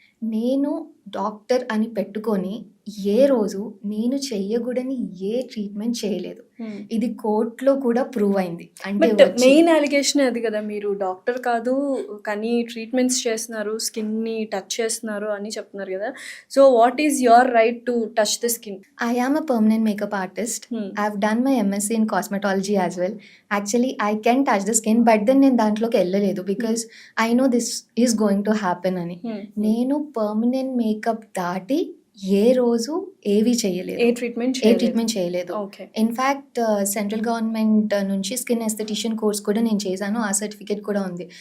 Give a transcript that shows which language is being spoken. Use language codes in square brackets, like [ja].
[te] నేను డాక్టర్ అని పెట్టుకొని ఏ రోజు నేను చెయ్యకూడని ఏ ట్రీట్మెంట్ చేయలేదు. హ్మ్. ఇది కోర్ట్‌లో కూడా ప్రూవ్ అయింది. అంటే [en] but [te] వచ్చి మెయిన్ అలిగేషన్ అది కదా, మీరు డాక్టర్ కాదు కానీ ట్రీట్మెంట్స్ చేస్తున్నారు, స్కిన్ని టచ్ చేస్తున్నారు అని చెప్తున్నారు కదా. [en] So what is your right to touch the skin? I am a permanent makeup artist. I've done my MSc in cosmetology as well. Actually, I can touch the skin, but then [te] నేను దాంట్లోకి వెళ్ళలేదు [en] Because I know this is going to happen అని. [te] నేను permanent makeup దాటి ఏ రోజు ఏవి చేయలేదు, ఏ treatment ఏ treatment చేయలేదు. ఓకే. ఇన్ఫ్యాక్ట్ సెంట్రల్ గవర్నమెంట్ నుంచి స్కిన్ ఎస్థెటిషియన్ కోర్స్ కూడా నేను చేశాను. ఆ సర్టిఫికేట్ కూడా ఉంది.